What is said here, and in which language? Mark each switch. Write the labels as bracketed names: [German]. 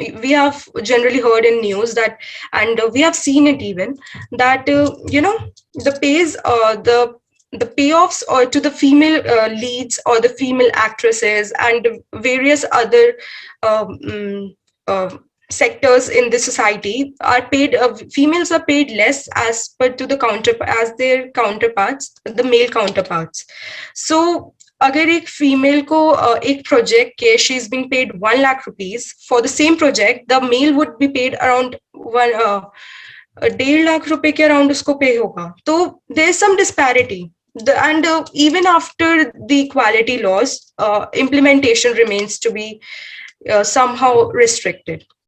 [English] We have generally heard in news that, and we have seen it even, that the pays, the payoffs or to the female leads or the female actresses and various other um, mm, uh, sectors in the society are paid. Females are paid less as per to the as their counterparts, the male counterparts. [Hindi] So अगर एक female को एक project के [English] she is being paid 1 lakh rupees for the same project, the male would be paid around [Hindi] 1.5 lakh रुपए के around उसको पे होगा. [English] तो there is some disparity. And even after the equality laws, implementation remains to be somehow restricted.